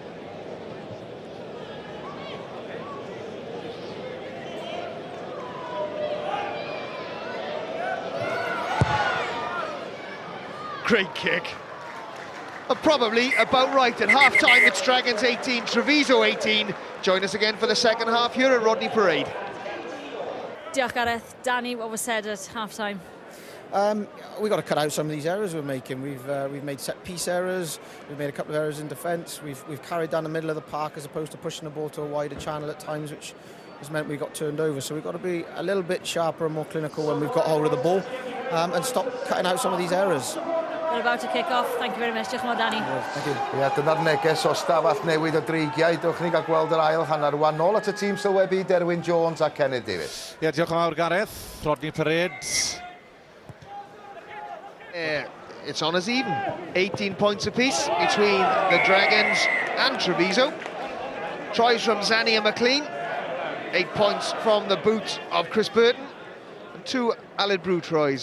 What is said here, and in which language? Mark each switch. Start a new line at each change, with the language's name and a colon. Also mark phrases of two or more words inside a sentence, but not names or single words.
English: Great kick. And probably about right at half-time. It's Dragons 18, Treviso 18. Join us again for the second half here at Rodney Parade.
Welsh: Diolch Gareth.
English: Danny, what was said at half-time? We've got to cut out some of these errors we're making. We've made set-piece errors. We've made a couple of errors in defence. We've carried down the middle of the park as opposed to pushing the ball to a wider channel at times, which has meant we got turned over. So we've got to be a little bit sharper and more clinical when we've got hold of the ball and stop cutting out some of these errors. We're about to kick off. Thank you very much.
Welsh: Diolch yn fawr, Danny.
English: Thank you.
Welsh: Ie, dyna'r neges o stafell newid o dreigiau. Dewch ni gael gweld yr ail hanner rwan. Nôl at y tîm sylwebu Derwyn Jones a Kenneth Davies. Ie, diolch yn fawr Gareth. Rodney Parade.
English: It's on as even. 18 points apiece between the Dragons and Treviso. Tries from Zanny and McLean. 8 points from the boot of Chris Burton. And 2 Aled Brew tries.